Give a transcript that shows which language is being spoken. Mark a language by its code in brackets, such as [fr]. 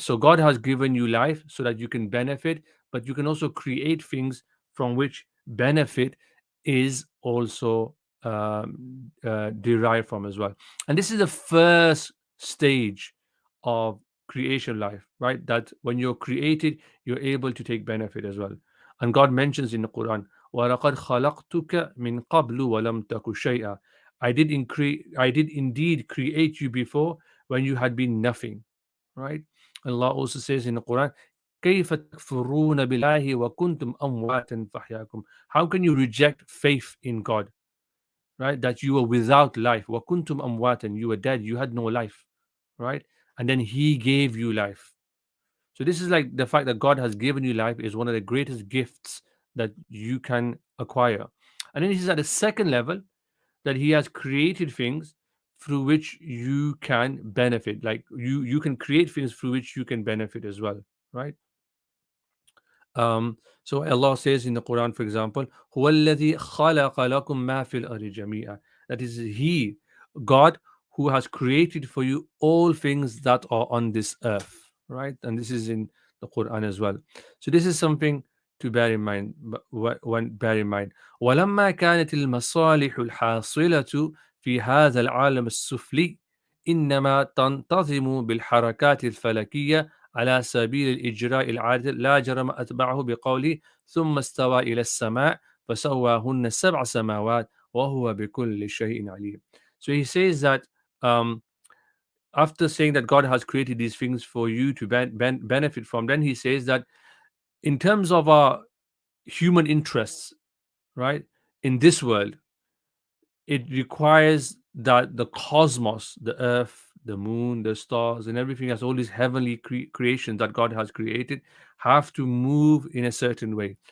[en] So God has given you life so that you can benefit, but you can also create things from which benefit is also derived from as well. And this is the first stage of creation life, right? That when you're created, you're able to take benefit as well. And God mentions in the Quran, [ar] وَلَقَدْ خَلَقْتُكَ مِنْ قَبْلُ وَلَمْ تَكُ شَيْئًا. [en] I did indeed create you before when you had been nothing, right? Allah also says in the Quran, [ar] كيف تكفرون بالله وكنتم أمواتا فأحياكم. [en] How can you reject faith in God, right? That you were without life. [ar] وكنتم أمواتا, [en] you were dead, you had no life, right? And then He gave you life. So this is like the fact that God has given you life is one of the greatest gifts that you can acquire. And then He says at the second level that He has created things through which you can benefit. Like you can create things through which you can benefit as well, right? So Allah says in the Quran, for example, [ar] هو الذي خلق لكم ما في الأرض جميعا. [en] That is He, God, who has created for you all things that are on this earth, right? And this is in the Quran as well. So this is something to bear in mind. One bear in mind. [ar] ولما كانت المصالح الحاصلة في هذا العالم السفلي إنما تنتظم بالحركات الفلكية على سبيل الإجراء العادل، لا جرم أتبعه بقوله ثم استوى إلى السماء فسواهن سبع سماوات وهو بكل شيء عليم. [en] So he says that um, after saying that God has created these things for you to benefit from, then he says that in terms of our human interests, right, in this world, it requires that the cosmos, the earth, the moon, the stars, and everything else, all these heavenly creations that God has created, have to move in a certain way.